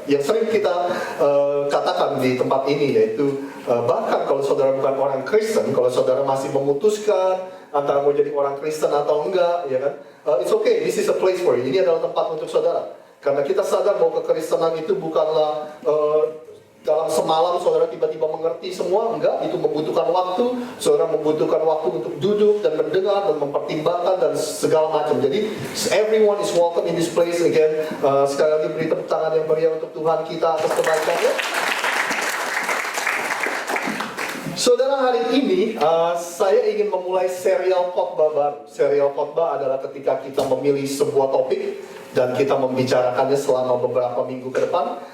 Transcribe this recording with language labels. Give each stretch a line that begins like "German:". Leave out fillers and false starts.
Indonesian: Yang sering kita katakan di tempat ini yaitu bahkan kalau saudara bukan orang Kristen, kalau saudara masih memutuskan antara mau jadi orang Kristen atau enggak, ya kan?
English: It's okay, this is a place for you.
Indonesian: Ini adalah tempat untuk saudara. Karena kita sadar bahwa kekristenan itu bukanlah dalam semalam saudara tiba-tiba mengerti semua, enggak. Itu membutuhkan waktu. Saudara membutuhkan waktu untuk duduk dan mendengar dan mempertimbangkan dan segala macam.
English: Jadi everyone is welcome in this place again.
Indonesian: Sekali lagi beri tepuk tangan yang meriah untuk Tuhan kita atas kebaikannya. Saudara, hari ini saya ingin memulai serial khotbah baru. Serial khotbah adalah ketika kita memilih sebuah topik dan kita membicarakannya selama beberapa minggu ke depan.